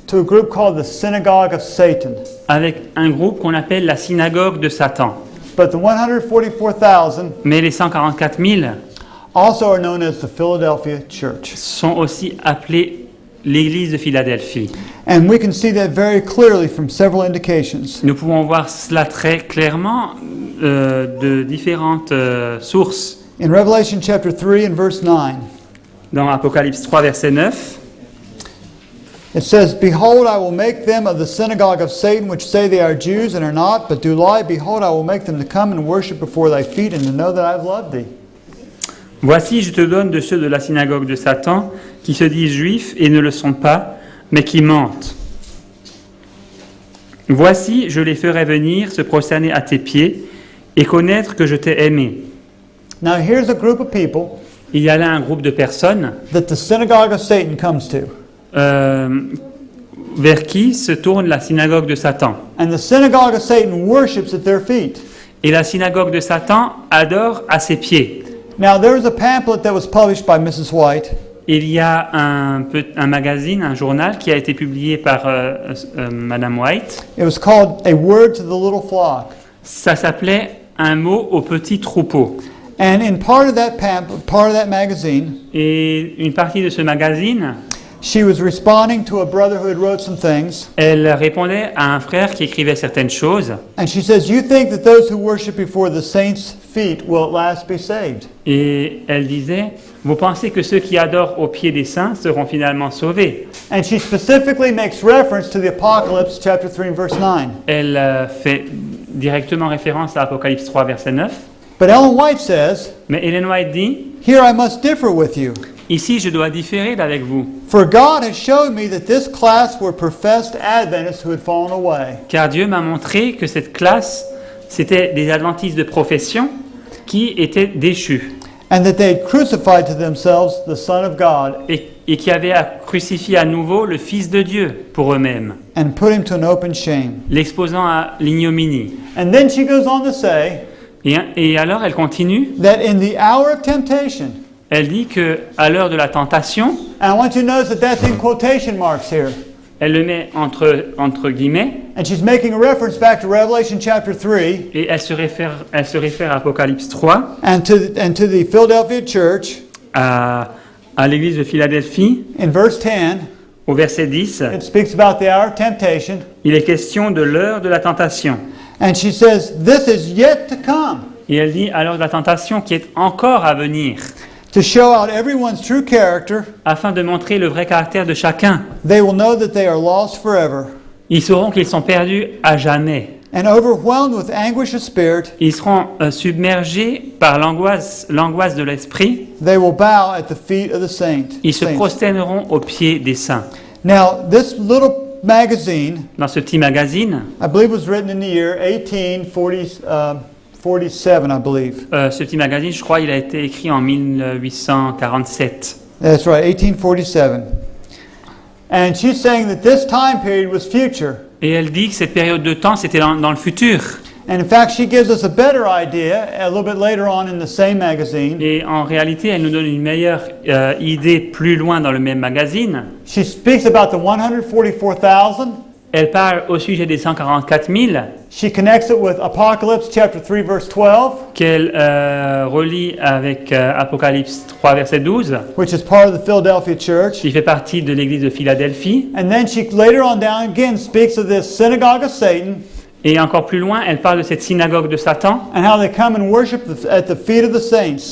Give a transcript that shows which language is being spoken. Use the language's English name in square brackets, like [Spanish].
[English] to a group called the synagogue of Satan. [French] avec un groupe qu'on appelle la synagogue de Satan. [English] But the 144,000 [French] Mais les 144 000 [English] also are known as the Philadelphia Church. [French] sont aussi appelés l'Église de Philadelphie. [English] And we can see that very clearly from several indications. [French] Nous pouvons voir cela très clairement de différentes sources. [English] In Revelation chapter 3 and verse 9, [French] Dans Apocalypse 3, verset 9, [English] it says, Behold, I will make them of the synagogue of Satan, which say they are Jews and are not, but do lie. Behold, I will make them to come and worship before thy feet, and to know that I have loved thee. [French] voici, je te donne de ceux de la synagogue de Satan, qui se disent juifs et ne le sont pas, mais qui mentent. Voici, je les ferai venir se prosterner à tes pieds et connaître que je t'ai aimé. [English] Now here's a group of people [French] Il y a là un groupe de personnes [English] that the synagogue of Satan comes to. [French] Vers qui se tourne la synagogue de Satan. [English] And the synagogue of Satan worships at their feet. [French] Et la synagogue de Satan adore à ses pieds. [English] Now there was a pamphlet that was published by Mrs. White. [French] Il y a un magazine, un journal qui a été publié par Madame White. [English] It was called A Word to the Little Flock. [French] Ça s'appelait Un mot au petit troupeau. [English] And in part of that magazine, [French] Et une partie de ce magazine [English] She was responding to a brother who had wrote some things, [French] Elle répondait à un frère qui écrivait certaines choses [English] and she says, "You think that those who worship before the saints' feet will at last be saved?" [French] et elle disait, vous pensez que ceux qui adorent au pied des saints seront finalement sauvés? [English] And she specifically makes reference to the Apocalypse chapter 3 and verse 9. [French] Elle fait directement référence à Apocalypse 3, verset 9. [English] But Ellen White says, [French] Mais Ellen White dit, [English] "Here I must differ with you. [French] ici je dois différer d'avec vous, [English] For God has showed me that this class were professed Adventists who had fallen away. [French] car Dieu m'a montré que cette classe, c'était des adventistes de profession qui étaient déchus [English] And that they had crucified to themselves the Son of God [French] et qui avaient crucifié à nouveau le Fils de Dieu pour eux-mêmes, [English] and put him to an open shame." [French] l'exposant à l'ignominie. [English] And then she goes on to say [French] Et alors elle continue, [English] that in the hour of temptation, [French] elle dit que à l'heure de la tentation, [English] and I want you to notice that that's in quotation marks here. [French] elle le met entre guillemets, [English] And she's making a reference back to Revelation chapter 3 [French] et elle se réfère à Apocalypse 3, [English] and to the Philadelphia church [French] à l'église de Philadelphie, [English] in verse 10. [French] au verset 10. [English] It speaks about the hour of temptation. [French] Il est question de l'heure de la tentation. [English] And she says, "This is yet to come [French] Et elle dit à l'heure de la tentation qui est encore à venir, [English] to show out everyone's true character. [French] afin de montrer le vrai caractère de chacun. [English] They will know that they are lost forever [French] Ils sauront qu'ils sont perdus à jamais. [English] and overwhelmed with anguish of spirit. [French] Ils seront submergés par l'angoisse de l'esprit. [English] They will bow at the feet of the saints." [French] Ils se prosterneront aux pieds des saints. [English] Now, this little magazine, [French] Dans ce petit magazine, [English] I believe, was written in the year 1847, I believe. [French] ce petit magazine, je crois, il a été écrit en 1847. [English] That's right, 1847. And she's saying that this time period was future. [French] Et elle dit que cette période de temps, c'était dans le futur. [English] And in fact, she gives us a better idea a little bit later on in the same magazine. [French] Et en réalité, elle nous donne une meilleure idée plus loin dans le même magazine. [English] She speaks about the 144,000. [French] Elle parle au sujet des 144 000 [English] She connects it with Apocalypse chapter 3 verse 12, [French] qu'elle relie avec Apocalypse 3, verset 12, [English] which is part of the Philadelphia church. [French] qui fait partie de l'église de Philadelphie. [English] And then she later on down again speaks of this synagogue of Satan [French] Et encore plus loin, elle parle de cette synagogue de Satan [English] and how they come and worship at the feet of the saints.